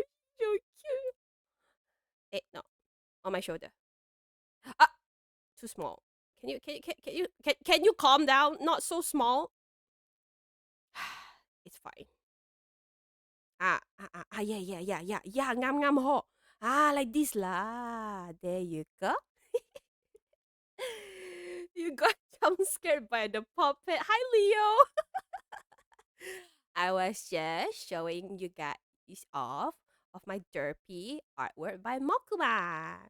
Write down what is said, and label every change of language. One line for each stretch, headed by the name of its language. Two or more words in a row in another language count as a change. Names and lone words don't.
English: So cute. Eh, no, on my shoulder. Ah, too small. Can you calm down? Not so small. It's fine. Yeah, yeah, yeah, yeah, yeah.
Cantonese: Ngam ngam ho.
English: Like this lah. There you go. You got jump scared by the puppet. Hi, Leo. I was just showing you guys off of my derpy artwork by Mokuma.